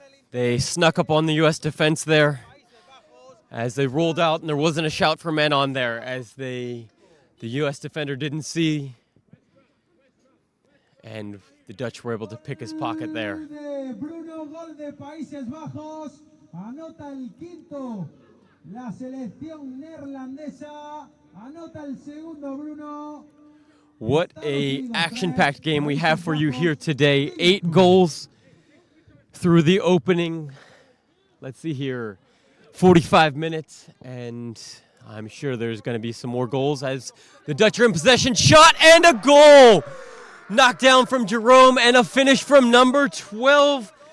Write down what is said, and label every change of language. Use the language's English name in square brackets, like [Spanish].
[English] They snuck up on the U.S. defense there as they rolled out, and there wasn't a shout for men on there as the U.S. defender didn't see, and the Dutch were able to pick his pocket there. [Spanish] Bruno, gol de Países Bajos, anota el quinto. La selección neerlandesa anota el segundo, Bruno. [English] What a action-packed game we have for you here today. 8 goals through the opening, let's see here, 45 minutes, and I'm sure there's going to be some more goals as the Dutch are in possession. Shot and a goal! Knocked down from Jerome and a finish from number 12.